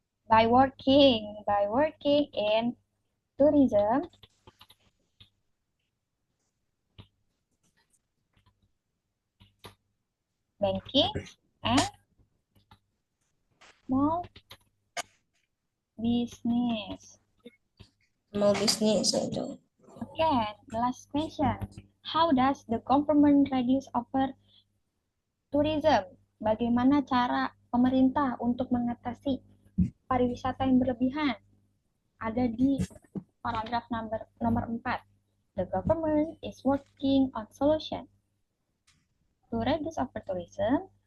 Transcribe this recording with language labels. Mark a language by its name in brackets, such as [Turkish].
[English] by working in tourism, banking, and small business. [Indonesian] Mau bisnis itu. [English] Okay, the last question. How does the government reduce over tourism? [Indonesian] Bagaimana cara pemerintah untuk mengatasi pariwisata yang berlebihan? Ada di paragraf nomor 4. [English] The government is working on solution to reduce over tourism.